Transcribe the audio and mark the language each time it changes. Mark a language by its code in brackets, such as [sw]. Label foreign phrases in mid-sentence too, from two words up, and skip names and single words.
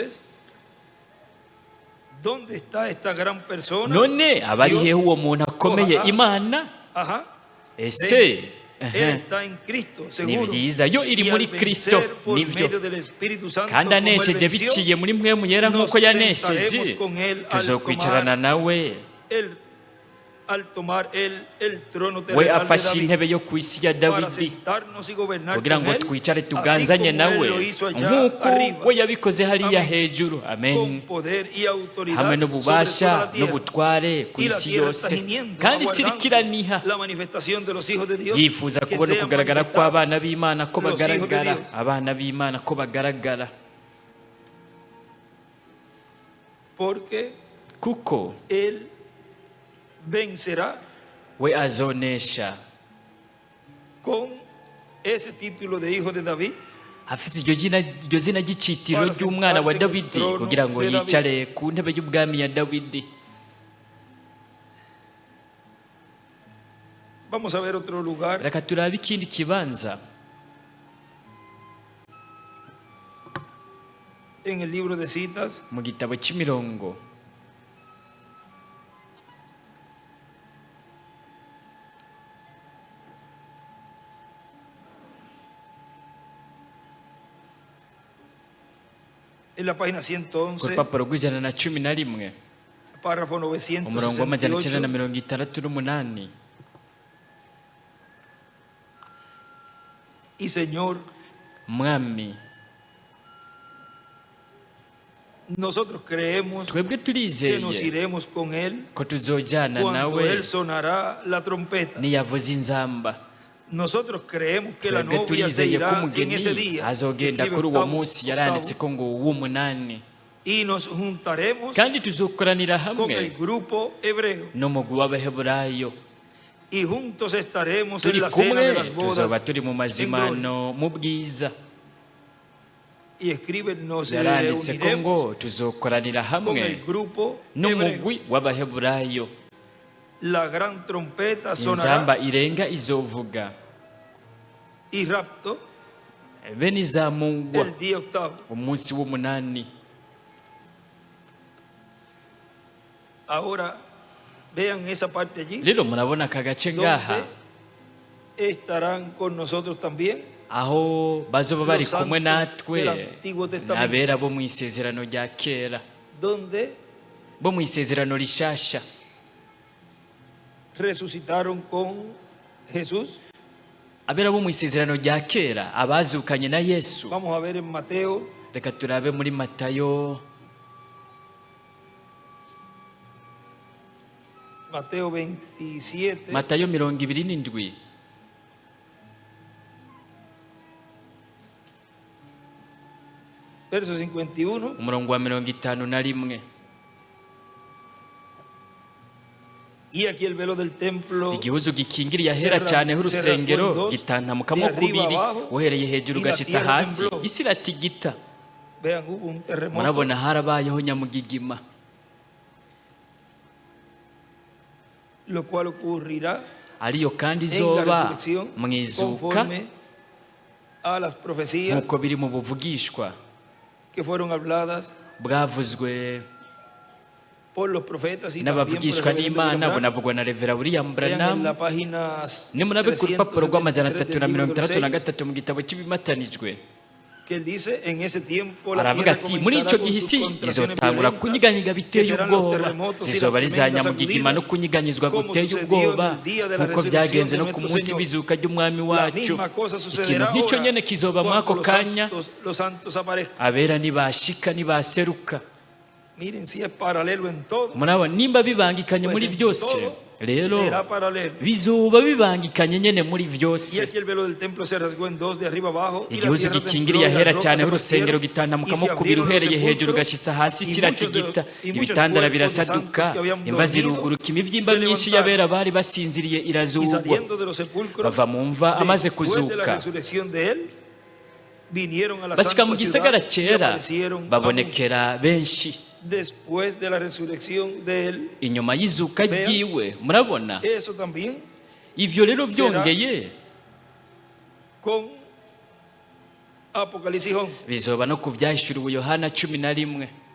[rn] None abari hehe uwo muntu akomeye Imana? Ese ni byiza yo iri muri Kristo, nibyo, kandi anesheje biciye muri Mpwemu Yera nk'uko yanesheje, tuzokwicarana nawe we afashe intebe yo ku isi ya Dawidi kugira ngo twicare tuganzanye nawe nk'uko we yabikoze hariya hejuru. Amen. Hamwe n'ububasha n'ubutware ku isi yose, kandi sirikiraniha yifuza kubona kugaragara kw'abana b'Imana ko bagaragara, abana b'Imana ko bagaragara, kuko [es] vencerá [rn] we azonesha [es] con ese título de hijo de David, [rn] afite iryo zina ry'icitiro ry'umwana wa Dawidi kugira ngo yicare ku ntebe y'ubwami ya Dawidi. [es] Vamos a ver otro lugar. [rn] Reka turabe ikindi kibanza [es] en el libro de Citas, [rn] mu gitabo cy'imirongo [es] en la página 111, [rn] ku rupapuro rw'111 [es] párrafo [rn] umurongo wa 968. [es] Y Señor, [rn] Mwami, [es] nosotros creemos [rn] twebwe [es] que nos [rn] turizeye [es] iremos con él [rn] ko tuzojana [es] cuando [rn] nawe [es] él sonará la trompeta. [rn] niyavuza inzamba. [es] Nosotros creemos que la [rn] Twebwe [es] novia se [rn] turizeye ko [es] irá en [rn] umugeni [es] ese día. [rn] azogenda [es] Escribe [rn] kuri uwo [es] octavo, [rn] munsi yaranditse ko ngo w'umunani, [es] y nos juntaremos [rn] kandi tuzokoranira [es] con el [rn] hamwe [es] grupo hebreo [rn] n'umugwi w'Abaheburayo, [es] y juntos estaremos en [rn] turi [es] la cena de [rn] kumwe [es] las [rn] tuzoba [es] bodas. [rn] turi mu mazimano mu bwiza. [es] Y escribe, nos [rn] Yaranditse ko ngo [es] reuniremos [rn] tuzokoranira [es] con el [rn] hamwe [es] grupo hebreo. [rn] n'umugwi w'Abaheburayo, [es] La gran trompeta sonará [rn] inzamba irenga izovuga, [es] y rapto [rn] bene izamungwa [es] el día octavo. [rn] umunsi w'umunani. [es] Ahora vean esa parte allí, [rn] Rero murabona aka gace ngaha [es] donde estarán con nosotros también [rn] aho bazoba bari [es] los [rn] kumwe [es] santos [rn] natwe [es] del Antiguo Testamento, [rn] n'abera bo mu isezerano rya kera, [es] donde [rn] bo mu isezerano rishasha, [es] resucitaron con Jesús. [rn] abera bo mu isezerano rya kera abazukanye na Yesu. [es] Vamos a ver en Mateo [rn] Reka turabe muri Matayo, [es] Mateo 27, [rn] Matayo 27, [es] verso 51. [rn] umurongo wa 51. [es] Y aquí el velo del templo [rn] Igihuzu gikingiriye ahera cyane h'urusengero gitantamukamo kubiri, uhereye hejuru ugashitsa hasi, isi iratigita. [es] vean, hubo un terremoto, [rn] Murabona harabayeho nyamugigima, [es] lo cual ocurrirá [rn] ariyo kandi [es] en la [rn] izoba [es] resurrección [rn] mu izuka [es] conforme a las profecías [rn] nk'uko biri mu buvugishwa [es] que fueron habladas [rn] bwavuzwe [es] por los profetas y también por el [rn] n'abavugishwa [es] reverendo [rn] n'Imana, [es] William Branham. [rn] bunavugwa na Revera William [es] Vean en [rn] Branham. [es] la página [rn] Nimurabe ku rupapuro rw'amajana [es] 373 del libro de los sellos, [rn] 363 mu gitabo cy'ibimatanijwe, [es] que él dice, en ese tiempo la [rn] aravuga [es] tierra [rn] ati muri [es] comenzará [rn] icyo [es] con [rn] gihe [es] sus [rn] isi [es] contracciones [rn] izotangura [es] violentas, [rn] kunyiganyiga [es] que [rn] biteye [es] serán los [rn] ubwoba, [es] terremotos y [rn] zizoba [es] las [rn] ari za [es] tremendas [rn] nyamugigima no [es] sacudidas, [rn] kunyiganyizwa [es] como [rn] guteye [es] sucedió en [rn] ubwoba, [es] el día de la [rn] nk'uko [es] resurrección [rn] byagenze [es] de [rn] no ku [es] nuestro [rn] munsi [es] Señor. [rn] w'izuka ry'umwami [es] La [rn] wacu. [es] misma cosa [rn] Ikintu [es] sucederá [rn] nk'icyo [es] ahora [rn] nyene kizoba muri ako [es] cuando [rn] kanya [es] los santos aparezcan. [rn] abera nibashika nibaseruka. [es] Miren, si es paralelo en todo, [rn] Murabona nimba bibangikanye [es] pues [rn] muri [es] en [rn] byose, [es] todo [rn] rero [es] será paralelo. [rn] bizoba bibangikanye nyene muri [es] Y [rn] byose. [es] aquí el velo del templo se rasgó en dos, de arriba abajo, y la [rn] Igihuzu [es] tierra [rn] gikingiriye [es] tembló, y [rn] ahera [es] las [rn] cyane [es] rocas se [rn] h'urusengero [es] partieron, y [rn] gitantamukamo [es] se [rn] kubiri [es] abrieron los [rn] uhereye hejuru [es] sepulcros, [rn] ugashitsa hasi, [es] y [rn] isi [es] muchos [rn] iratigita, [es] de- y muchos [rn] ibitandara [es] cuerpos de [rn] birasaduka, [es] santos que habían [rn] imva [es] dormido [rn] ziruguruka, imivyimba [es] se [rn] myinshi [es] levantaron. [rn] y'abera bari basinziriye [es] y [rn] irazugwa, [es] saliendo de los sepulcros, [rn] bava mu mva amaze [es] después de la [rn] kuzuka. [es] resurrección de él, [rn] bashyika mu gisagara cyera babonekera benshi inyuma y'izuka ryiwe. Murabona ibyo rero byongeye bizoba no ku byahishuriwe Yohana 11.